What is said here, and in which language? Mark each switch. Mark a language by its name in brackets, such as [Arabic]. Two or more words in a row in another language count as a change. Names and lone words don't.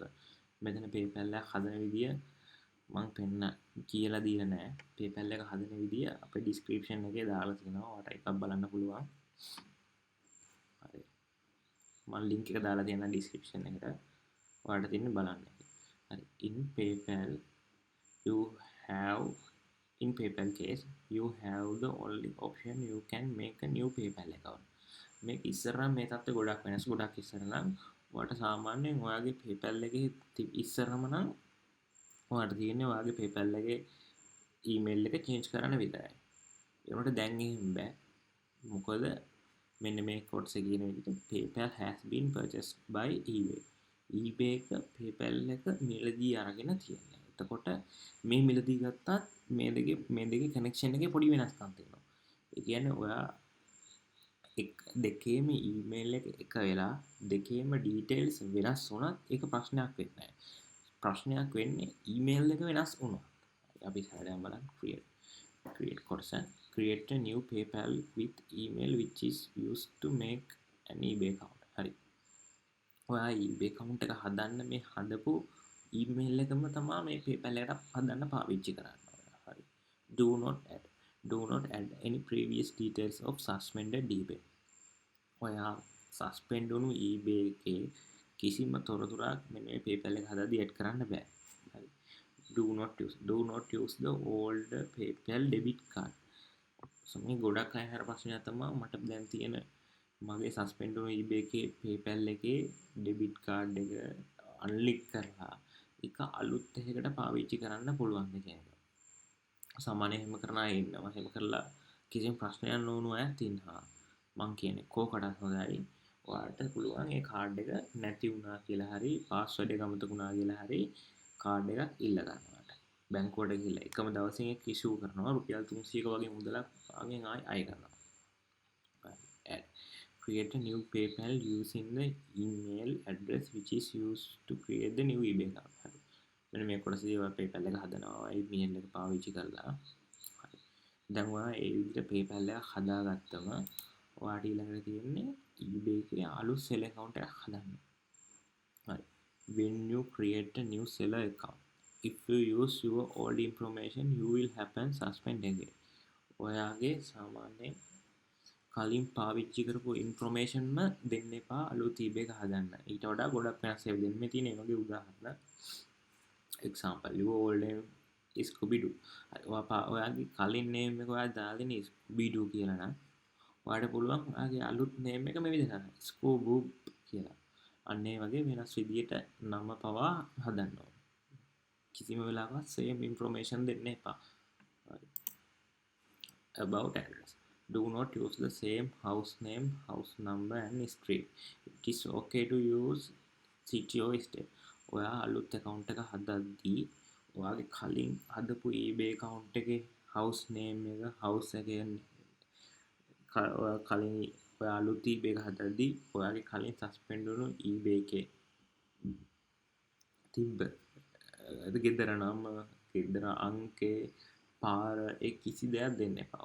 [Sinhala] මෙතන PayPal එක හදන විදිය මම පෙන්න කියලා දීලා නැහැ. PayPal එක හදන විදිය අපේ description එකේ දාලා තියෙනවා. ඔයාලට එකක් බලන්න පුළුවන්. හරි. මම link එක දාලා තියෙනවා description එකට. ඔයාලට තියෙන්නේ බලන්න. හරි. [English] In PayPal you have in PayPal case you have the only option you can make a new PayPal account. [Sinhala] මේක ඉස්සරහම මේ තත්ත්වය ගොඩක් වෙනස්. ගොඩක් ඉස්සර නම් ඔයාලට සාමාන්‍යයෙන් ඔයාගේ PayPal එකේ ඉස්සරහම නම් ඔයාලට තියෙන්නේ ඔයාගේ PayPal එකේ ඊමේල් එක චේන්ජ් කරන්න විතරයි. ඒකට දැන් එහෙම බෑ. මොකද මෙන්න මේ කොටසේ කියන විදිහට [English] PayPal has been purchased by eBay. [Sinhala] eBay එක PayPal එක මිලදී අරගෙන තියෙනවා. එතකොට මේ මිලදී ගත්තත් මේ දෙකේ කනෙක්ෂන් එකේ පොඩි වෙනස්කම් තියෙනවා. ඒ කියන්නේ ඔයා දෙකේම ඊමේල් එක වෙලා දෙකේම ඩීටේල්ස් වෙනස් වුණත් ඒක ප්‍රශ්නයක් වෙන්නේ නැහැ. ප්‍රශ්නයක් වෙන්නේ ඊමේල් එක වෙනස් වුණොත්. අපි සාමාන්‍යයෙන් බලන්න create කොටස [English] create a new PayPal with email which is used to make an eBay account. [Sinhala] හරි. ඔයා eBay account එක හදන්න මේ හදපු email එකම තමයි මේ PayPal එකට හදන්න පාවිච්චි කරන්නේ. හරි. [English] Do not add any previous details of suspended eBay. [Sinhala] ඔයා suspend වුණු eBay එකේ කිසිම තොරතුරක් මේ PayPal එක හදද්දී add කරන්න බෑ. හරි. [English] Do not use the old PayPal debit card. [Sinhala] මේ ගොඩක් අය හර ප්‍රශ්නයක් තමයි මට දැන් තියෙන මගේ සස්පෙන්ඩ් වුණු eBay එකේ PayPal එකේ [English] debit card [Sinhala] එක අන්ලික් කරලා ඒක අලුත් එකකට පාවිච්චි කරන්න පුළුවන් කියන එක. සාමාන්‍යයෙන් එහෙම කරන අය ඉන්නවා. එහෙම කරලා කිසිම ප්‍රශ්නයක් නොවුණු අය ඉන්නවා. මං කියන්නේ කෝකටත් හොඳයි. ඔයාලට පුළුවන් ඒ කාඩ් එක නැති වුණා කියලා හරි පාස්වර්ඩ් එක අමතක වුණා කියලා හරි කාඩ් එකක් ඉල්ල ගන්නවාට. බැංකුවට ගිහලා එකම දවසින් ඒක ඉෂුව කරනවා. රුපියල් 300ක වගේ මුදලක් ආගෙන් අය කරනවා. [English] Create a new PayPal using the email address which is used to create the new eBay account. [Sinhala] හරි. මෙන්න මේ කොටසදී ඔයා PayPal එක හදනවා. email එක පාවිච්චි කරලා. හරි. දැන් ඔයා ඒ විදිහට PayPal එක හදාගත්තම ඔයාට ඊළඟට තියෙන්නේ eBay එකේ අලුත් [English] seller account [Sinhala] එකක් හදන්න. හරි. [English] When you create a new seller account, if you use your old information, you will happen suspend again. [Sinhala] ඔයාගේ සාමාන්‍යයෙන් කලින් පාවිච්චි කරපු ඉන්ෆර්මේෂන්ම දෙන්න එපා අලුත් eBay එක හදන්න. ඊට වඩා ගොඩක් වෙනස් ඒවා දෙන්න. මේ තියෙන ඒ වගේ උදාහරණ. [English] example your old name is Scooby-Doo. [Sinhala] ඔයාගේ කලින් name එක ඔයා දාලා ඉන්නේ Scooby-Doo කියලා නම් ඔයාට පුළුවන් ඔයාගේ අලුත් name එක මේ විදිහට දාන්න. Scooby කියලා. අන්න ඒ වගේ වෙනස් විදියට නම පවා හදන්න ඕන. කිසිම වෙලාවක [English] same information [Sinhala] දෙන්න එපා. [English] About address. Do not use the same house name, house number and street. It is okay to use city or state. [Sinhala] ඔයා අලුත් account එක හදද්දී ඔයාගේ කලින් හදපු eBay account එකේ [English] house name [Sinhala] එක, house එකේ කලින් ඔයා අලුත් eBay එක හදද්දී ඔයාගේ කලින් suspend වුණු eBay එකේ තිබ්බ ගෙදර නම, ගෙදර අංකේ, පාර ඒ කිසි දෙයක් දෙන්න එපා.